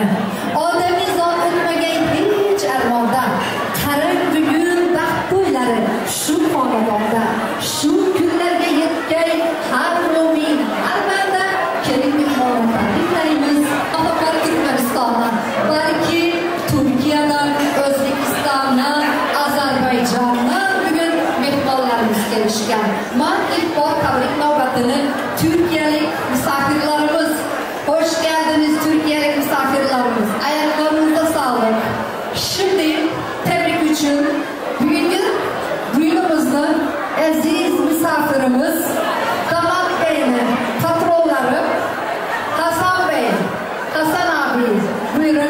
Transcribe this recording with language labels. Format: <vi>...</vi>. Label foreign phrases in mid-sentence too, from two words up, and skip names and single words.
<uz>Odamiy zot o'tmagan hech armondan, qarang bugun baxt to'ylari shu xonadonda, shu kunlarga yetgan har mo'min, har banda keling mehmonlar tabriklaymiz. Faqat Turkmanistondan, balki Turkiyadan, O'zbekistondan, Ozarbayjondan bugun mehmonlarimiz kelishgan. Men ilk bor tabrik navbatini Türkiyalik misafirlarimiz,</uz> <tr>hoş geldiniz Türkiyalik misafirlarimiz. Ayaklarınıza sağlık. Şimdi tebrik için bugünkü düğünümüzde aziz misafirimiz Damat Bey'in patronları Hasan Bey, Hasan abi buyurun.</tr>